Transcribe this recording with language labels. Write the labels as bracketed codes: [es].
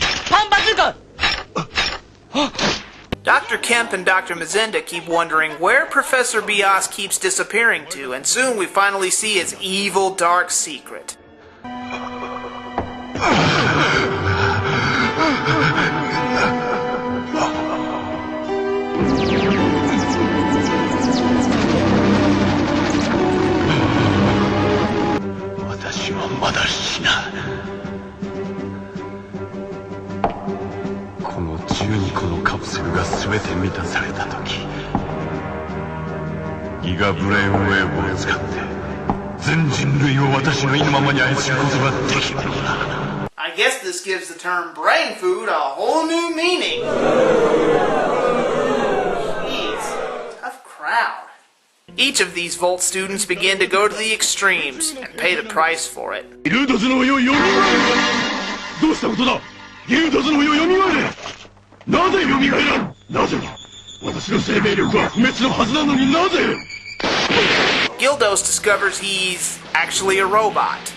[ja] パンバズーカ。 [en] Camp and Dr. Mazinda keep wondering where Professor Bias keeps disappearing to, and soon we finally see his evil, dark secret. [ja] 私はまだ死なこの12個のカプセルが全て満たされた時ギガブレインウェーブを使って全人類を私の意のままに操ることができるのだ [en] I guess this gives the term brain food a whole new meaning. Jeez, tough crowd. Each of these Volt students begin to go to the extremes and pay the price for it. [ja] ギルドズの世よみがえれどうしたことだギルドズの世よみがえれなぜよみがえらんなぜ私の生命力は不滅のはずなのになぜ [en] Gildos discovers he's actually a robot.